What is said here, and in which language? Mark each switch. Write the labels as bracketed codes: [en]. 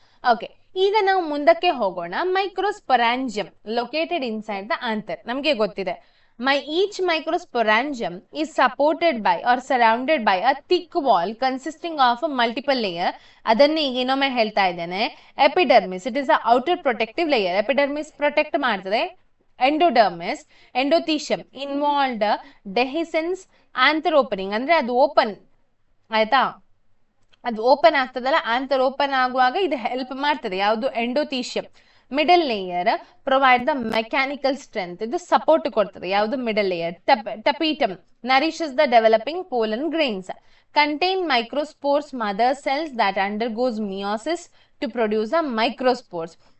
[kn] Okay, ಈಗ ನಾವು ಮುಂದಕ್ಕೆ ಹೋಗೋಣ. [en] microsporangium located inside the anther [kn] ನಮಗೆ ಗೊತ್ತಿದೆ. [en] Each microsporangium is supported by or surrounded by a thick wall consisting of a multiple layer. [kn] ಅದನ್ನೇ ಈಗ ಇನ್ನೊಮ್ಮೆ ಹೇಳ್ತಾ ಇದ್ದೇನೆ. [en] Epidermis, it is the outer protective layer. [kn] Epidermis protect ಮಾಡ್ತದೆ. [en] endodermis, endothecium involved dehiscence anther opening, [kn] ಅಂದ್ರೆ ಅದು ಓಪನ್ ಆಯ್ತಾ, ಅದು ಓಪನ್ ಆಗ್ತದಲ್ಲ, ಆಂಥರ್ ಓಪನ್ ಆಗುವಾಗ ಇದು ಹೆಲ್ಪ್ ಮಾಡ್ತದೆ. ಯಾವುದು? Endothecium. [en] middle layer provide the mechanical strength, [kn] ಇದು ಸಪೋರ್ಟ್ ಕೊಡ್ತದೆ. ಯಾವುದು? Middle layer. [en] Tapetum nourishes the developing pollen grains. Contain microspores mother cells that undergoes meiosis to produce a microspores.